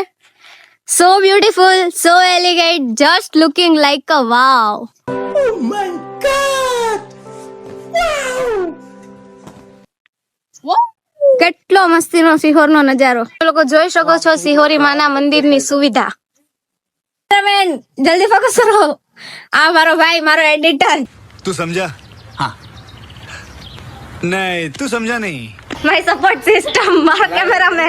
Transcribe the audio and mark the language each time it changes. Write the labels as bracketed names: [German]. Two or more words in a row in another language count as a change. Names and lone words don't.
[English] so beautiful, so elegant, just looking like a wow. Oh my God! [Gujarati] કેટલો મસ્તીનો સિહોરનો નજારો લોકો જોઈ શકો છો. સિહોરી માના મંદિરની સુવિધા. જલ્દી ફોકસ કરો. આ મારો ભાઈ, મારો એડિટર. [Hindi] तू समझा? हाँ. नहीं, तू समझा नहीं. [English] my support system, [Gujarati] મારા કેમેરામેન.